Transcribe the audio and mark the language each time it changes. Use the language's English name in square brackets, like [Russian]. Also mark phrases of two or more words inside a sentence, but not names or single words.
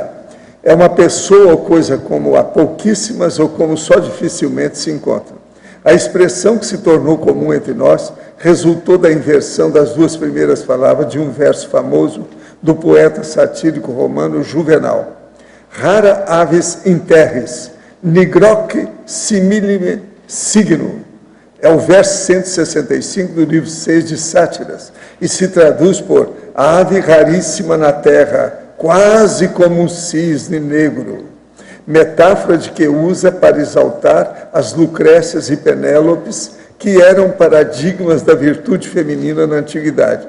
[Portuguese] É uma pessoa ou coisa como há pouquíssimas ou como só dificilmente se encontram. A expressão que se tornou comum entre nós resultou da inversão das duas primeiras palavras de um verso famoso do poeta satírico romano Juvenal. [Latin] Rara avis in terris, nigroque similime signum. [Portuguese] É o verso 165 do livro 6 de Sátiras, e se traduz por ave raríssima na terra, quase como um cisne negro. Metáfora de que usa para exaltar as Lucrécias e Penélopes, que eram paradigmas da virtude feminina na antiguidade.